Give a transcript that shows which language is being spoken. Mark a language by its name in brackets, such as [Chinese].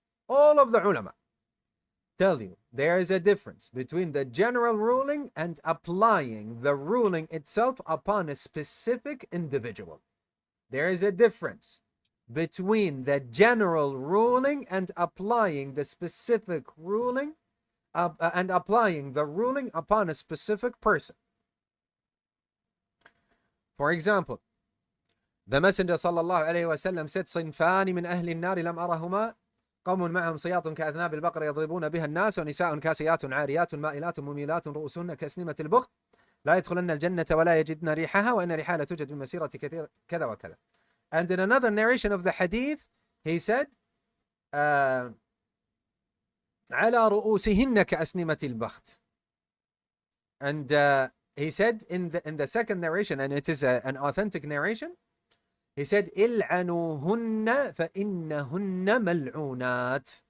[English] All of the ulama tell you there is a difference between the general ruling and applying the ruling itself upon a specific individual. There is a difference between the general ruling and applying the specific ruling and applying the ruling upon a specific person. For example, the Messenger sallallahu alayhi wa sallam said, [Arabic] صنفان من أهل النار لم أرهما قوم معهم صياط كأذناب البقر يضربون بها الناس ونساء كاسيات عاريات مائلات مميلات رؤوسهن كأسنمة البخت لا يدخلن الجنة ولا يجدن ريحها وإن ريحها توجد من مسيرة كذا وكذا. [English] And in another narration of the hadith, he said, [Arabic] على رؤوسهن كأسنمة البخت. [English] And he said in the second narration, and it is an authentic narration, he said, [Arabic] إلعنوهن فإنهن ملعونات.